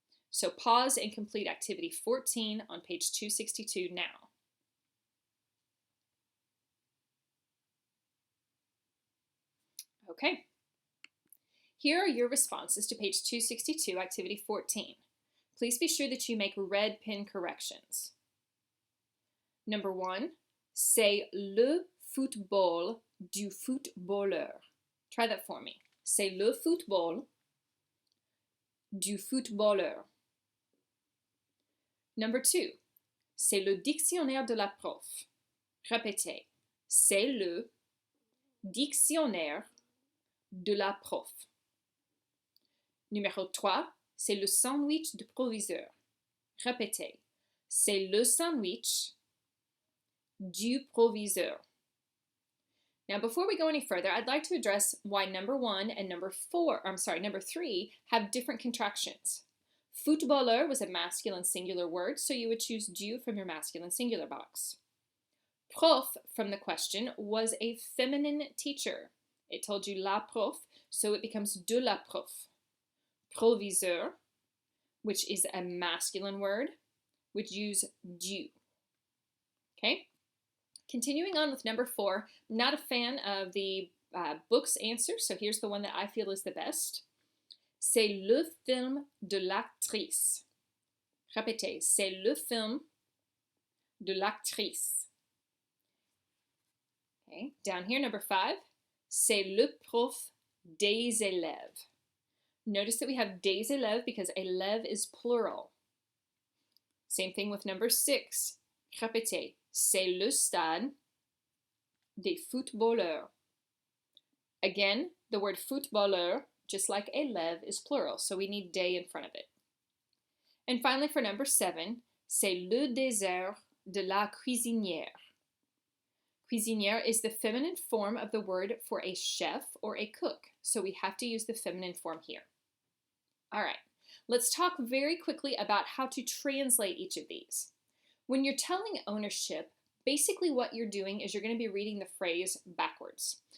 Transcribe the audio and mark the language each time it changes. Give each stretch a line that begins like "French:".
English: So pause and complete activity 14 on page 262 now. Okay. Here are your responses to page 262, activity 14. Please be sure that you make red pen corrections. Number 1,
French: c'est le football du footballeur.
English: Try that for me.
French: C'est le football du footballeur.
English: Number 2,
French: c'est le dictionnaire de la prof. Répétez. C'est le dictionnaire de la prof. Numéro 3, c'est le sandwich du proviseur. Répétez. C'est le sandwich du proviseur.
English: Now, before we go any further, I'd like to address why number 1 and number 3 have different contractions. Footballeur was a masculine singular word, so you would choose du from your masculine singular box. Prof from the question was a feminine teacher. It told you la prof, so it becomes de la prof. Proviseur, which is a masculine word, would use du. Okay? Continuing on with number 4, I'm not a fan of the book's answer, so here's the one that I feel is the best.
French: C'est le film de l'actrice. Répétez, c'est le film de l'actrice.
English: Okay, down here, number 5,
French: c'est le prof des élèves.
English: Notice that we have des élèves because élève is plural. Same thing with number 6.
French: Répétez, c'est le stade des footballeurs.
English: Again, the word footballeur, just like élève, is plural, so we need des in front of it. And finally, for number 7,
French: c'est le dessert de la cuisinière.
English: Cuisinière is the feminine form of the word for a chef or a cook, so we have to use the feminine form here. All right, let's talk very quickly about how to translate each of these. When you're telling ownership, basically what you're doing is you're going to be reading the phrase backwards.